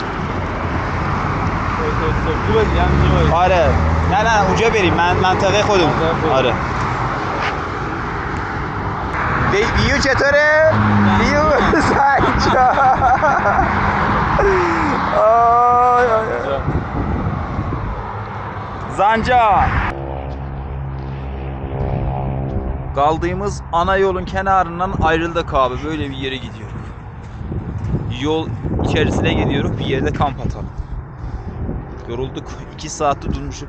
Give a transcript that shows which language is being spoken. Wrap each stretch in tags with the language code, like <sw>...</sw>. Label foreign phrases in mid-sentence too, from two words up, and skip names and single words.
<fa>خوبه دیگه همینجا آره نه اونجا بریم منطقه خودمون آره ویو چطوره؟ ویو زنجان آی آی Zancan.</fa> <tr>Kaldığımız ana yolun kenarından ayrıldık abi. Böyle bir yere gidiyoruz. Yol içerisine gidiyoruz. Bir yerde kamp atalım. Yorulduk. 2 saatte durmuşuk.</tr>